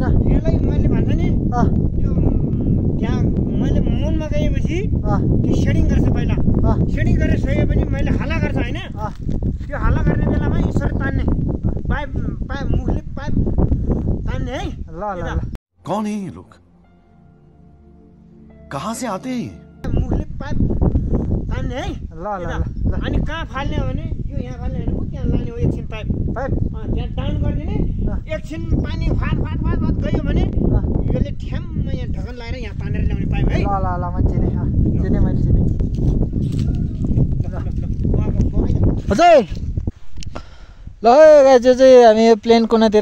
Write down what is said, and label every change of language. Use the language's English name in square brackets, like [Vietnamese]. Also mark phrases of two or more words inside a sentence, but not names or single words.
[Nepali] यसलाई मैले भन्छ नि यो त्यहाँ मैले मुनमा गएपछि त्यो सेडिङ गर्छ पहिला सेडिङ गरेर सकेपछि मैले हाला गर्छ होइन त्यो हाला गर्ने बेलामा यसरी तान्ने पाइप मुखले पाइप तान्ने है ल ल ल [Hindi] कौन है ये लोग कहाँ से आते हैं [Nepali] मुखले पाइप तान्ने है ल ल ल अनि कहाँ फाल्ने हो भने यो यहाँ फाल्ने होइन त्यहाँ लाने हो एकछिन पाइप त्यहाँ डाउन गरिदिने एकछिन पानी फाट गयो भने यसले ठ्याम्म यहाँ ढकन लगाएर यहाँ तानेर ल्याउने पाइप है ल ल ल मैले चिने मैले चिने हजुर ल गाइस यो चाहिँ हामी यो प्लेन कुनातिर